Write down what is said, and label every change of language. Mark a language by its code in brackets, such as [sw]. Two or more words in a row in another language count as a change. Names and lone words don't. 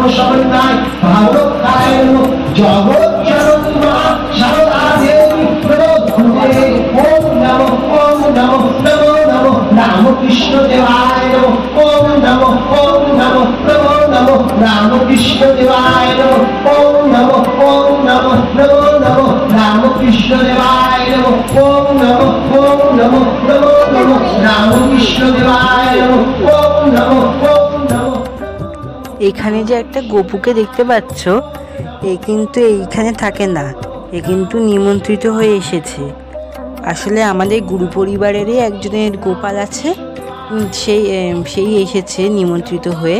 [sa] समन्वय भावरक्षाय नमो जगत जननी शारदा देवी प्रभुते ओम नमो नमो राम कृष्ण देवाय नमो ओम नमो नमो राम कृष्ण देवाय नमो ओम नमो राम कृष्ण देवाय नमो ओम नमो राम कृष्ण देवाय नमो ओम नमो। [bn] এখানে যে একটা গোপুকে দেখতে পাচ্ছ, এ কিন্তু এইখানে থাকে না, এ কিন্তু নিমন্ত্রিত হয়ে এসেছে। আসলে আমাদের গুরু পরিবারেরই একজনের গোপাল আছে, সেই এসেছে নিমন্ত্রিত হয়ে।